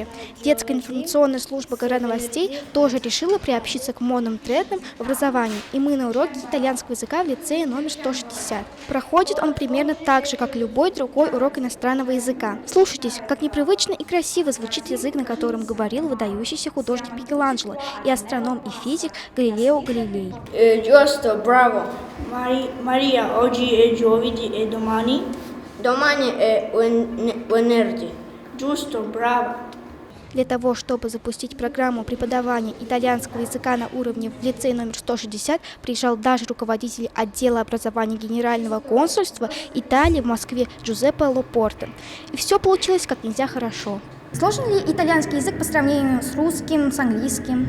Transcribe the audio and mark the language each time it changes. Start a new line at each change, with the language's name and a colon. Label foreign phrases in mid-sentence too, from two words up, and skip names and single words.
Russian: Детская информационная служба ГР новостей тоже решила приобщиться к модным трендам в образовании. И мы на уроке итальянского языка в лицее номер 160. Проходит он примерно так же, как и любой другой урок иностранного языка. Слушайтесь, как непривычно и красиво звучит язык, на котором говорил выдающийся художник Микеланджело и астроном и физик Галилео Галилей.
Italian: Giusto, bravo. Maria, oggi è giovedì e domani? Domani è venerdì. Giusto, bravo.
Russian: Для того, чтобы запустить программу преподавания итальянского языка на уровне в лицей номер 160, приезжал даже руководитель отдела образования Генерального консульства Италии в Москве Джузеппе Лопорте. И все получилось как нельзя хорошо. Сложен ли итальянский язык по сравнению с русским, с английским?